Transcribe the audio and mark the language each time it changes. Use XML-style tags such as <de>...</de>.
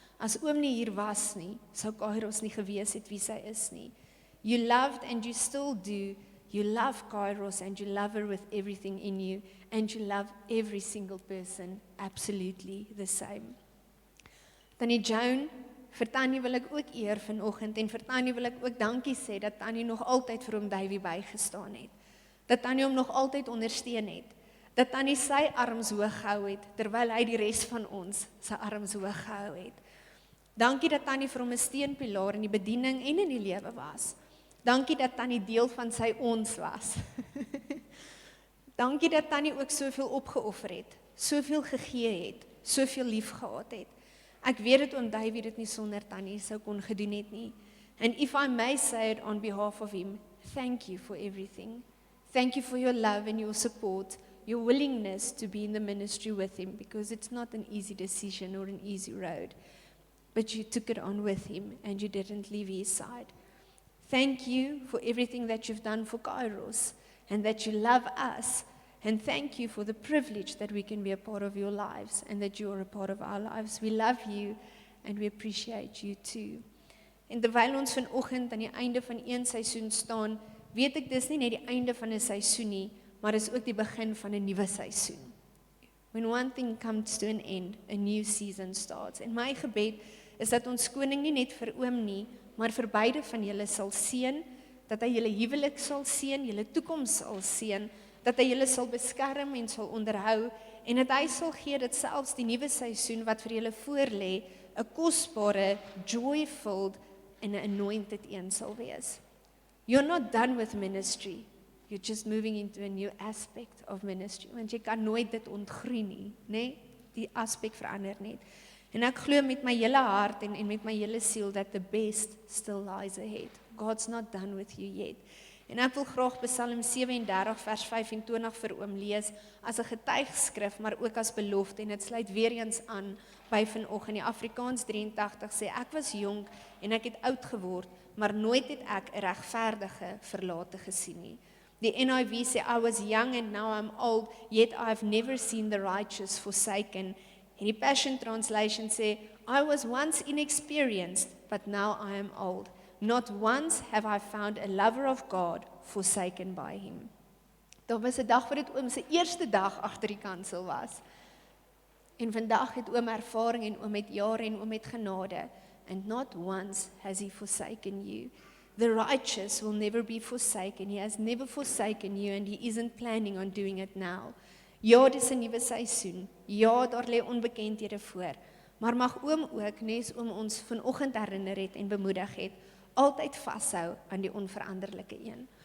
<af>As oom nie hier was nie, sou Kairos nie gewees het wie sy is nie.</af> <en>You loved and you still do. You love Kairos and you love her with everything in you, and you love every single person absolutely the same.</en> <af>Tannie Joan, vir Tannie wil ek ook eer vanoggend, en vir Tannie wil ek ook dankie sê dat Tannie nog altyd vir oom Davey bygestaan het. Dat Tannie hom nog altyd ondersteun het. Dat Tannie sy arms hoog gehou het, terwyl hy die res van ons sy arms hoog gehou het. Dankie dat Tannie vir hom 'n steunpilaar in die bediening en in die lewe was. Dankie dat Tannie deel van sy ons was. Dankie dat Tannie ook soveel opgeoffer het, soveel gegee het, soveel lief gehad het. Ek weet dat oom Davey dit nie sonder Tannie sou kon gedoen het nie.</af> <en>And if I may say it on behalf of him, thank you for everything. Thank you for your love and your support, your willingness to be in the ministry with him, because it's not an easy decision or an easy road. But you took it on with him and you didn't leave his side. Thank you for everything that you've done for Kairos, and that you love us, and thank you for the privilege that we can be a part of your lives and that you are a part of our lives. We love you and we appreciate you too.</en> <af>En terwyl ons vanoggend aan die einde van een seisoen staan, weet ek dis nie net die einde van 'n seisoen nie, maar is ook die begin van 'n nuwe seisoen.</af> <en>When one thing comes to an end, a new season starts.</en> <af>En my gebed is dat ons koning nie net vir oom nie, maar vir beide van julle sal seën, dat hy julle huwelik sal seën, julle toekoms sal seën, dat hy julle sal beskerm en sal onderhou, en dat hy sal gee dat selfs die nuwe seisoen wat vir julle voorlê, 'n kosbare, joy-filled en 'n anointed een sal wees.</af> <en>You're not done with ministry. You're just moving into a new aspect of ministry,</en> <af>want jy kan nooit dit ontgroei nie, né? Die aspek verander net. En ek glo met my hele hart en met my hele siel</af> <en>that the best still lies ahead. God's not done with you yet.</en> <af>En ek wil graag Psalm 37 vers 25 vir oom lees as 'n getuigskrif, maar ook as belofte, en dit sluit weer eens aan by vanoggend. Die Afrikaans 83 sê, ek was jonk en ek het oud geword, maar nooit het ek 'n regverdige verlate gesien nie. Die NIV sê,</af> <en>I was young and now I'm old, yet I've never seen the righteous forsaken.</en> <af>En die Passion Translation sê,</af> <en>I was once inexperienced, but now I am old. Not once have I found a lover of God forsaken by him.</en> <af>Daar was 'n dag wat dit oom se eerste dag agter die kansel was. En vandag het oom ervaring en oom het jare en oom het genade.</af> <en>And not once has he forsaken you. The righteous will never be forsaken. He has never forsaken you and he isn't planning on doing it now.</en> <af>Ja, dis 'n nuwe seisoen. Ja, daar lê onbekendhede voor. Maar mag oom ook, nes oom ons vanoggend herinner het en bemoedig het, altyd vashou aan die onveranderlike een.</af>